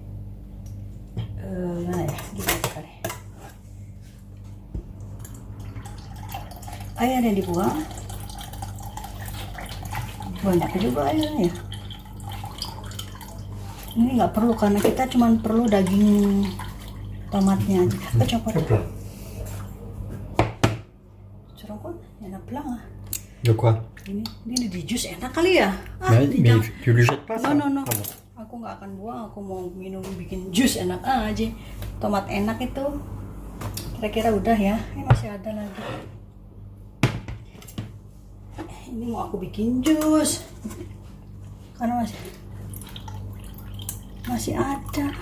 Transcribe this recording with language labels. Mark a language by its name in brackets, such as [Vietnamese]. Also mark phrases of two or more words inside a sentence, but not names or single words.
[Indonesian] Gimana ya? Gini aja kali. Air yang dibuang. Banyak juga airnya ya. Ini nggak perlu karena kita cuma perlu daging tomatnya aja. Apa coba? Cerokon, enak pelang. [French] De quoi? [Indonesian] Ini di jus enak kali ya? [French] Mais tu le jettes pas ça? [Indonesian] No. Aku nggak akan buang, aku mau minum bikin jus enak aja. Tomat enak itu. Kira-kira udah ya. Ini masih ada lagi. Ini mau aku bikin jus. Karena masih ada.